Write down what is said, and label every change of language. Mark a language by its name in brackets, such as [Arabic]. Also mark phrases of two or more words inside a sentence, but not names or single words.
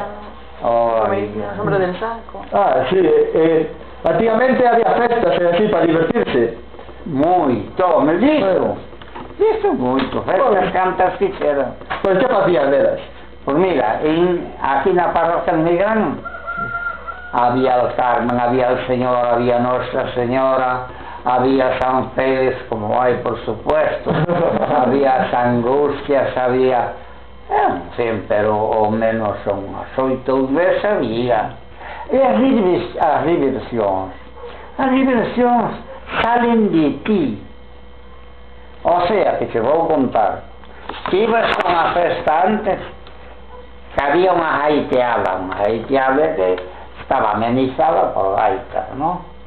[Spanish] Hombre del saco. [Galician] Ah, sí, antigamente había festas así para divertirse. Moito, me dixo. Dixo moito, festas cantas fixeron. Pois que facían delas? Pois mira, aquí na parroquia de Migrán había el Carmen, había el Señor, había Nuestra Señora, había San Félix, [Spanish] como hay por supuesto, [Galician] había San Angustias, había... sim, pero ao menos unhas 8 veces había. E as diversións salen de ti. [Spanish] O sea, [Galician] que te vou contar, que ibas con a festa antes, que había unha haiteada que estaba amenizada por gaita, non?